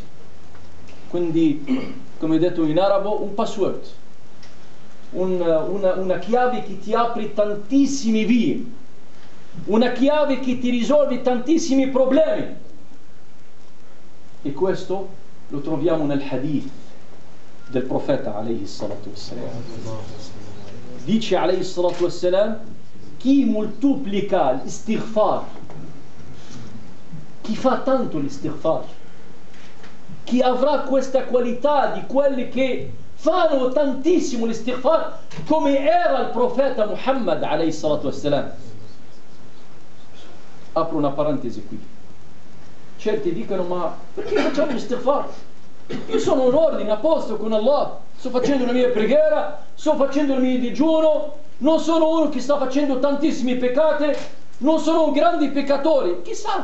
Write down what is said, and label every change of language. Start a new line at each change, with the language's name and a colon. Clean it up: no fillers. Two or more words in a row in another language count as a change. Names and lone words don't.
Italian: Quindi, come ho detto in arabo, un password, una chiave che ti apre tantissime vie, una chiave che ti risolve tantissimi problemi. E questo lo troviamo nel hadith del profeta
Arabic: عليه الصلاة والسلام.
Italian: Dice
Arabic: عليه الصلاة والسلام,
Italian: chi moltiplica l'istighfar, chi fa tanto l'istighfar, chi avrà questa qualità di quelli che fanno tantissimo l'istighfar, come era il profeta Muhammad
Arabic: عليه الصلاة والسلام.
Italian: Apro una parentesi qui. Certi dicono, ma perché facciamo l'istighfar? Io sono in ordine, a posto con Allah, sto facendo la mia preghiera, sto facendo il mio digiuno, non sono uno che sta facendo tantissimi peccati, non sono un grande peccatore, chissà.